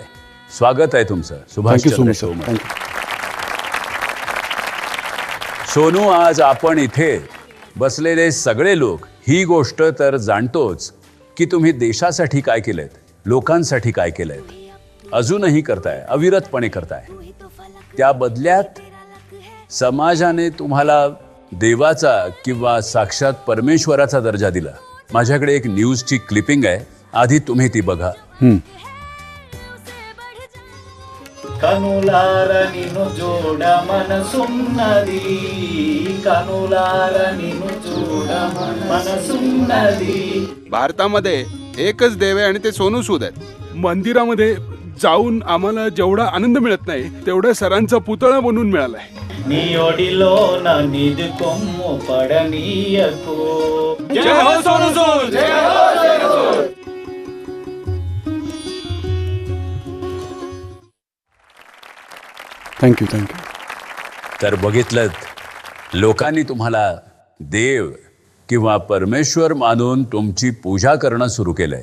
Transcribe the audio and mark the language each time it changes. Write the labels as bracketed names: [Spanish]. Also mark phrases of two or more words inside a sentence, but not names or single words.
[Marathi] स्वागत आहे तुमचं सुभाषचंद्र शो मध्ये. सोनू, आज आपण इथे बसलेले सगळे लोक ही गोष्ट तर जाणतोच की तुम्ही देशासाठी काय केलंय, लोकांसाठी काय केलंय, अजूनही करताय, अविरतपणे करताय. त्या बदल्यात समाजाने तुम्हाला देवाचा किंवा साक्षात परमेश्वराचा दर्जा दिला. माझ्याकडे एक न्यूजची क्लिपिंग आहे, आधी तुम्ही ती बघा. [Telugu] కనులార నిన్ను చూడ మనసున్నది కనులార నిన్ను చూడ మనసున్నది. [Marathi] भारतामध्ये एकच देव आहे आणि ते सोनू सूद आहेत. मंदिरामध्ये जाऊन आम्हाला जेवढा आनंद मिळत नाही तेवढा सरांचा पुतळा बनवून मिळालाय. [Telugu] నీ ఒడిలో నిధి కొమ్ము పడనీయకు. [Marathi] जय हो सोनू सूद. थँक्यू. तर बघितलं, लोकांनी तुम्हाला देव किंवा परमेश्वर मानून तुमची पूजा करणं सुरू केलंय.